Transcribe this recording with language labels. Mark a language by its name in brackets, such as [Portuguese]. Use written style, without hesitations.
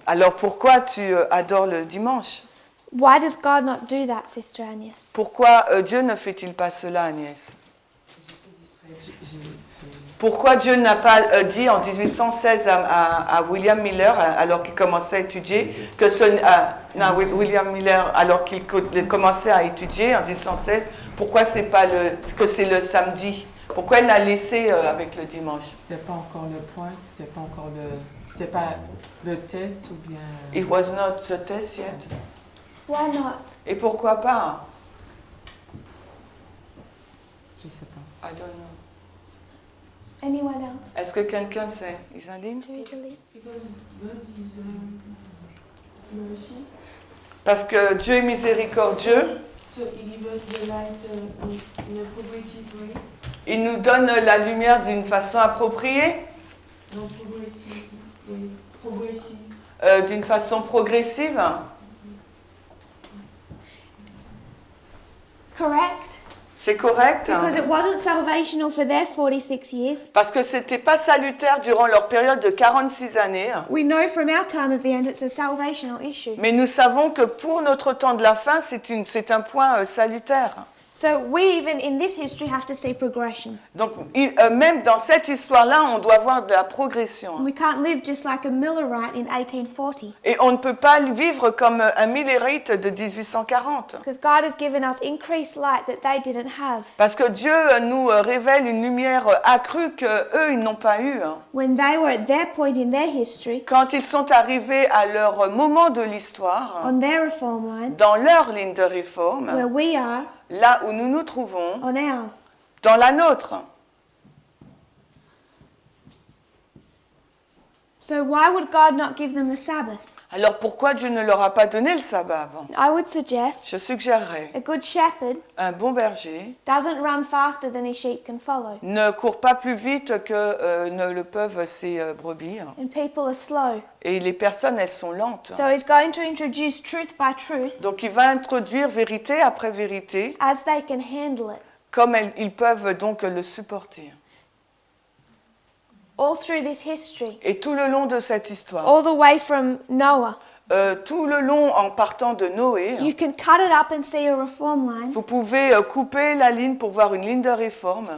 [French] Alors pourquoi tu adores le dimanche? [English] Why does God not do that, Sister Agnes? [French] Pourquoi Dieu ne fait-il pas cela, Agnès? Pourquoi Dieu n'a pas dit en 1816 à William Miller, alors qu'il commençait à étudier, que William Miller, alors qu'il commençait à étudier en 1816, pourquoi c'est pas que c'est le samedi? Pourquoi il l'a laissé avec le dimanche? C'était pas encore le point, c'était pas le test ou bien. [English] It was not the test yet. Why not? [French] Et pourquoi pas? Je sais pas. [English] I don't know. Anyone else? [French] Est-ce que quelqu'un sait, Isaline? [English] Seriously? Because God is mercy, [French] Parce que Dieu est miséricordieux, [English] so He gives us the light in a progressive way, [French] il nous donne la lumière d'une façon appropriée, [English] not progressive way, progressive. [French] d'une façon progressive. [English] Correct. [French] C'est correct? [English] Because it wasn't salvational for their 46 years. [French] Parce que c'était pas salutaire durant leur période de 46 années. [English] We know from our time of the end it's a salvational issue. [French] Mais nous savons que pour notre temps de la fin, c'est un point salutaire. [English] So we even in this history have to see progression. [French] Donc même dans cette histoire-là, on doit voir de la progression. [English] We can't live just like a Millerite in 1840. [French] Et on ne peut pas vivre comme un Millerite de 1840. [English] Because God has given us increased light that they didn't have. [French] Parce que Dieu nous révèle une lumière accrue qu'eux, ils n'ont pas eue. [English] When they were at their point in their history, [French] Quand ils sont arrivés à leur moment de l'histoire, [English] on their reform line, [French] dans leur ligne de réforme, [English] where we are [French] là où nous nous trouvons, [English] on ours. [French] dans la nôtre. [English] So why would God not give them the Sabbath? [French] Alors pourquoi Dieu ne leur a pas donné le sabbat avant? [English] I would suggest [French] Je suggérerais, [English] a good shepherd [French] un bon berger [English] doesn't run faster than his sheep can follow. [French] ne court pas plus vite que ne le peuvent ses brebis. [English] And people are slow. [French] Et les personnes, elles sont lentes. [English] So he's going to introduce truth by truth [French] Donc il va introduire vérité après vérité, [English] as they can handle it. [French] comme ils peuvent donc le supporter. [English] All through this history, [French] Et tout le long de cette histoire, [English] all the way from Noah, [French] tout le long en partant de Noé, [English] you can cut it up and see a reform line [French] vous pouvez couper la ligne pour voir une ligne de réforme